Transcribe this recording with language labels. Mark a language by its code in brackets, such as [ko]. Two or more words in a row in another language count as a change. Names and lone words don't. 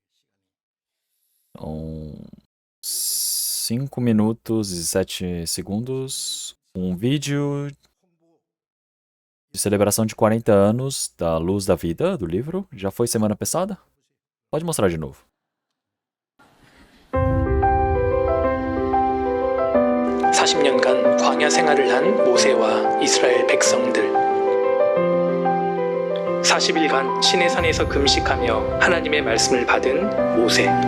[pt] 5 minutos e 7 segundos. Um vídeo de celebração de 40 anos da Luz da Vida, do livro. Já foi semana passada? Pode mostrar de novo. [ko] (40년간) 광야 생활을 한 모세와 이스라엘 백성들. 40일간 시내산에서 금식하며 하나님의 말씀을 받은 모세.